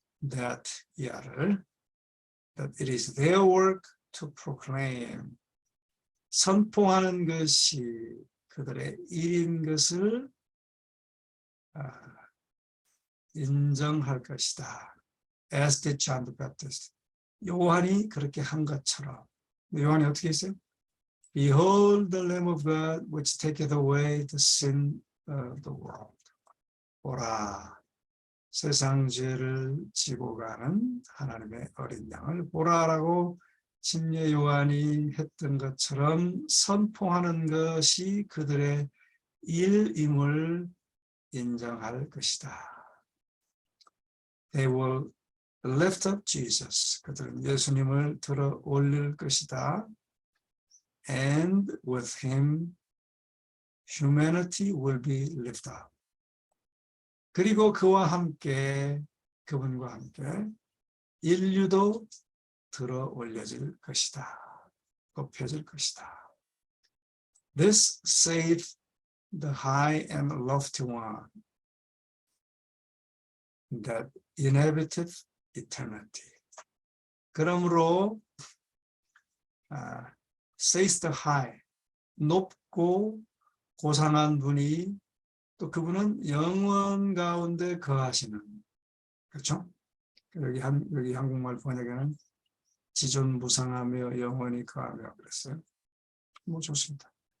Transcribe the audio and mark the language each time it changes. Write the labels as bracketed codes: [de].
[ko] That 이하를 [en] that it is their work to proclaim [ko] 선포하는 것이 그들의 일인 것을 인정할 것이다. [en] As did John the Baptist. [ko] 요한이 그렇게 한 것처럼. 요한이 어떻게 했어요? [en] Behold the Lamb of God which taketh away the sin of the world. [ko] 보라, 세상 죄를 지고 가는 하나님의 어린 양을 보라라고 침례 요한이 했던 것처럼 선포하는 것이 그들의 일임을 인정할 것이다. [en] They will lift up Jesus. [ko] 그들은 예수님을 들어 올릴 것이다. [en] And with him, humanity will be lifted up. [ko] 그리고 그와 함께, 그분과 함께 인류도 들어 올려질 것이다. 높여질 것이다. [en] This saith the high and lofty one that inhabiteth eternity. [ko] 그러므로 [en] says the high, [ko] 높고 고상한 분이 또 그분은 영원 가운데 거하시는, 그렇죠? 여기 한국말 번역에는 지존무상하며 영원히 거하며 그랬어요. 뭐 좋습니다.